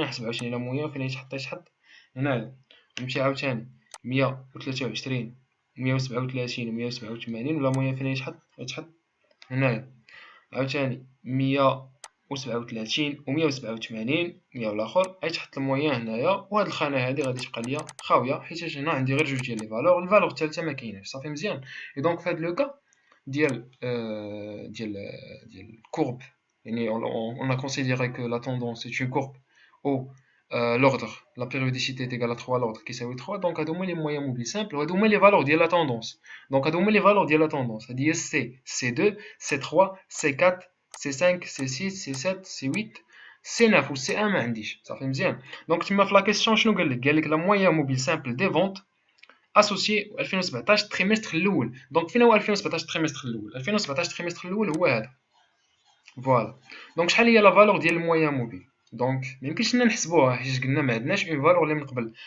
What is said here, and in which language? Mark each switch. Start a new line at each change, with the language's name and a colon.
Arabic: نحسب عاوتاني لا موين فين يتحط؟ يتحط هنايا. نمشي عاوتاني 123 137 187. ولا موين فين يتحط؟ يتحط هنايا. عاوتاني 137 و 187 100 والاخر غيتحط الموين هنايا. وهاد الخانه هادي غادي تبقى ليا خاويه حيتاش هنا عندي غير جوج ديال لي فالور. الفالور الثالثه ما كايناش. صافي مزيان. اي دونك في هاد لو كا ديال ديال كورب، يعني
French: on a considéré que la tendance est une courbe où l'ordre, la périodicité est égale à 3, l'ordre qui s'appelle 3. Donc,
Arabic: هادو هما
French: les moyens mobiles simples
Arabic: وهادو هما
French: les valeurs ديال la tendance. Donc, هادو هما les valeurs ديال la tendance.
Arabic: هادي هي C, C2, C3, C4, C5, C6, C7, C8, C9 و C1 ما عنديش. صافي مزيان. دونك تما في لا كيسيون شنو قال لك؟ قال لك
French: la moyen mobile simple des ventes
Arabic: اسوسيي 2017 التريمستر الاول. دونك فين هو 2017 التريمستر الاول؟ 2017 التريمستر الاول هو هذا. فوالا. دونك شحال هي لا فالور ديال الموين موبيل؟ دونك ميمكنش لنا نحسبوها حيت قلنا ما عندناش اون فالور اللي من قبل.